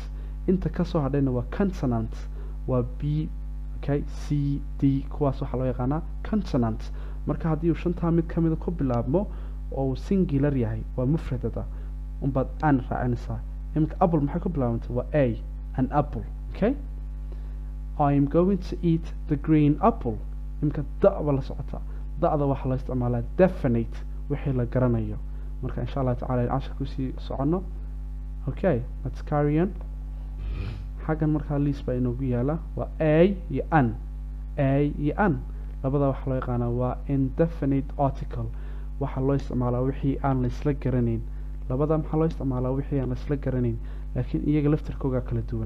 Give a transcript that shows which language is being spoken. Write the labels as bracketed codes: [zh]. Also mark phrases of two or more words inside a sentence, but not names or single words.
[so] inta kasoo hadhayna waa consonants. waa b, okay, c, d. kuwaas waxaa loo yaqaanaa consonants. marka haddii uu shantaa mid ka mida ku bilaabmo oo uu singular yahay waa mufradada unbaad an raacinaysaa. iminka apple maxay ku bilaabantay? [en] waa a, an apple. Okay. I'm going to eat the green apple. [so] iminka da ba la socotaa. da'da waxaa loo isticmaalaa definite wixii la garanayo. marka [ar] إن شاء الله تعالى [so] in casharka usii soconno. [en] Okay. let's carry on. [so] xaggan markaa liis baa inoogu yaala. waa a iyo an. a iyo an labada waxaa loo yaqaanaa waa [en] indefinite article. [so] waxaa loo isticmaalaa wixii aan la isla garanayn. labada maxaa loo isticmaalaa wixii aan la isla garanayn laakiin iyaga laftirkooga kala duwan.